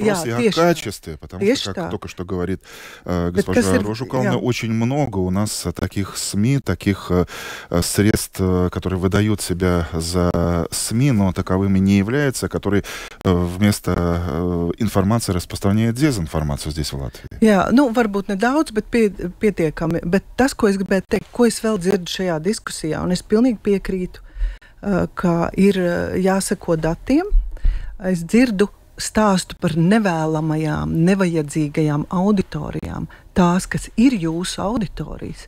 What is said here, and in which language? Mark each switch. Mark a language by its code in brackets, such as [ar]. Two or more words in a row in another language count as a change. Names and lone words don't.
[lv] Jā, тieši [ru] качестве, потому что, как только что говорит госпожа Рожукална, очень много у нас таких СМИ, таких средств, которые выдают себя за СМИ, но таковыми не являются, которые вместо информации распространяют дезинформацию здесь, в Латвии. [lv] Jā, varbūt nedaudz, bet pietiekami. Bet tas, ko es gribētu teikt, ko es vēl dzirdu šajā diskusijā, un es pilnīgi piekrītu, ka ir jāseko datiem. Es dzirdu stāstu par nevēlamajām, nevajadzīgajām auditorijām, tās, kas ir jūsu auditorijas.